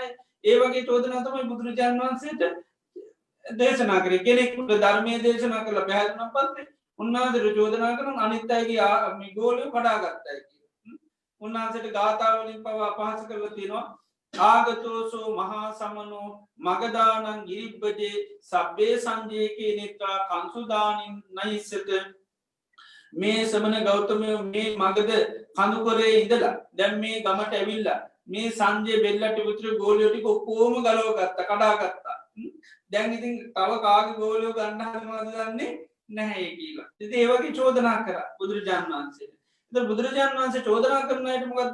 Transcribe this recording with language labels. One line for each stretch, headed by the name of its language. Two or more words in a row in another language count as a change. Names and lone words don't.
Sinhala: ඒ වගේ චෝදනා තමයි බුදුරජාණන් වහන්සේට දේශනා කරේ. කෙනෙකුට ධර්මයේ දේශනා කරලා පැහැදුණාන් පස්සේ උන්වහන්සේට චෝදනා කරන අනිත් අයගේ මේ ගෝලිය කඩාගත්තයි කියලා. උන්වහන්සේට ගාථා වලින් පව අපහාස කරලා තියෙනවා.
Pali: ආගතෝසෝ මහා සමනෝ මගදානං ගිරිබ්බජේ සබ්බේ සංජේකේ නෙත්වා කංසුදානින් නයිස්සත.
Sinhala: මේ සමන ගෞතමයෝ මේ මගද කඳුකොරේ ඉඳලා දැන් මේ ගමට ඇවිල්ලා මේ සංජය බෙල්ලට විතර ගෝලියෝ ටික ඔක්කොම ගලව ගත්තා, කඩා ගත්තා. දැන් ඉතින් තව කාගේ ගෝලියෝ ගන්න හදනවද දන්නේ නැහැ කියලා. ඉතින් ඒ වගේ චෝදනා කරා බුදුරජාණන් වහන්සේට. ඉතින් බුදුරජාණන් වහන්සේ චෝදනා කරන අයට මොකද්ද?